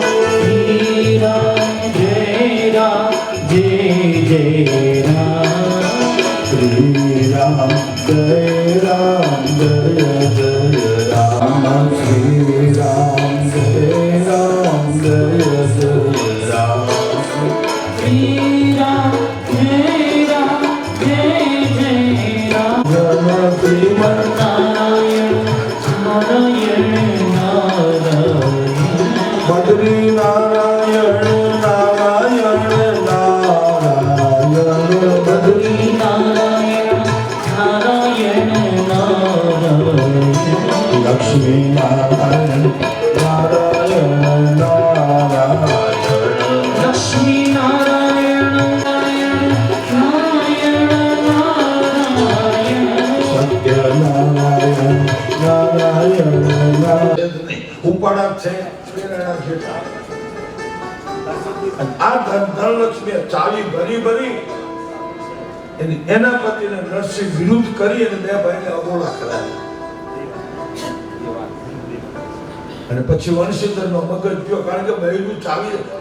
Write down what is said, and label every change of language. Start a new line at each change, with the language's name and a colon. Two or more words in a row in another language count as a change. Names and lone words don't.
Hindi: श्री राम जय राम जय राम, श्री राम जय राम जय राम, श्री राम जय राम जय राम, श्री राम जय राम जय राम। नारायण नारायण नारायण बद्री नारायण नारायण नारायण बद्री नारायण नारायण नारायण लक्ष्मी नारायण नारायण नारायण लक्ष्मी नारायण नारायण नारायण नारायण सत्य नारायण नारायण नारायण
Gujarati: ઉપાડા છે પ્રેરણા છે આ ધનલક્ષ્મી ચાવી ભરી ભરી એના પતિને નરસિંહ વિરુદ્ધ કરી અને બે ભાઈને અબોલા કરાયા અને પછી વંશીધરનો મગજ ગયો કારણ કે બહેરું ચાવી